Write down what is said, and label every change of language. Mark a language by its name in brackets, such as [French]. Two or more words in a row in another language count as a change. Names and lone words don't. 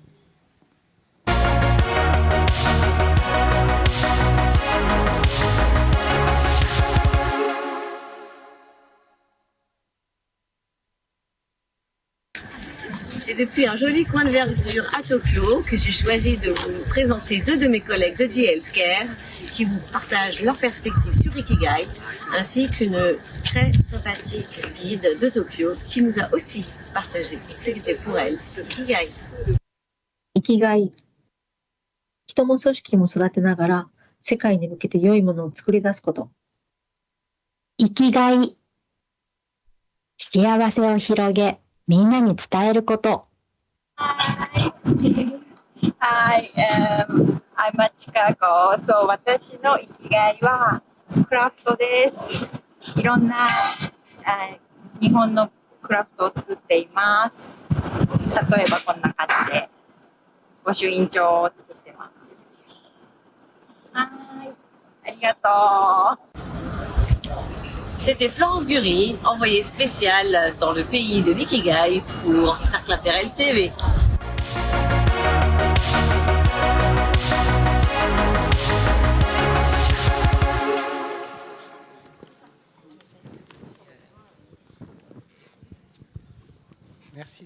[French] C'est depuis un joli coin de verdure à Tokyo que j'ai choisi de vous présenter deux de mes collègues de J Healthcare qui vous partagent leurs perspectives sur Ikigai, ainsi qu'une très sympathique guide de Tokyo qui nous a aussi partagé ce qu'était pour elle le Ikigai. [Japanese] 生きがい。人も組織も育てながら世界に向けて良いものを作り出すこと。生きがい。幸せを広げ、みんなに伝えること。 [English] Hi, I'm Chicago. [Japanese] So 私の生きがいはクラフトです。いろんな日本のクラフトを作っています。例えばこんな感じで御朱印帳を作ってます。はい、ありがとう。 [French] C'était Florence Gury, envoyée spéciale dans le pays de l'Ikigai pour Cercle Interel TV. Merci.